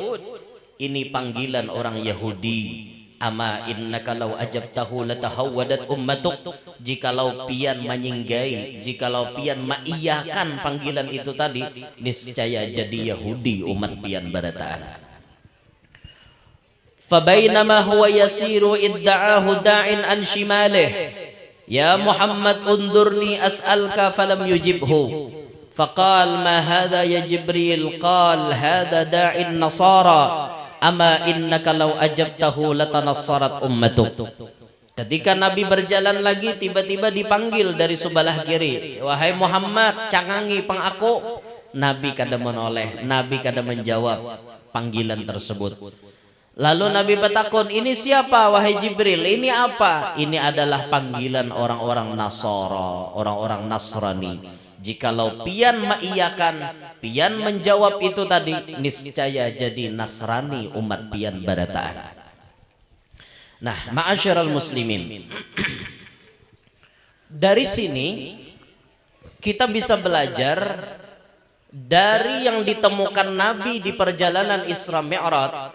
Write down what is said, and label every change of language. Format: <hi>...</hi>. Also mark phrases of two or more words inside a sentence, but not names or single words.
<bjn>Ini panggilan orang Yahudi.</bjn> <ar>أما إنك لو أجبته لتهودت أمتك.</ar> <bjn>Jikalau pian menyinggai, jikalau pian maiyakan panggilan itu tadi, niscaya jadi Yahudi umat pian barataan.</bjn> <ar>فبينما هو يسير إذ دعاه داع عن شماله. يا محمد انظرني أسألك فلم يجبه. فقال ما هذا يا جبريل? قال هذا داعي النصارى. أما إنك لو أجبته لتنصرت أمتك.</ar> <bjn>Ketika Nabi berjalan lagi tiba-tiba dipanggil dari sebelah kiri, wahai Muhammad, cangangi pang aku. Nabi kada menoleh, Nabi kada menjawab panggilan tersebut. Lalu Nabi bertakon, ini siapa wahai Jibril? Ini apa? Ini adalah panggilan orang-orang Nasara, orang-orang Nasrani. Jikalau pian maiyakan, pian menjawab itu tadi, niscaya jadi Nasrani umat pian barataan. Nah,</bjn> <ar>معاشر المسلمين,</ar> <bjn>dari sini kita bisa belajar dari yang ditemukan Nabi di perjalanan Isra Mi'raj.</bjn>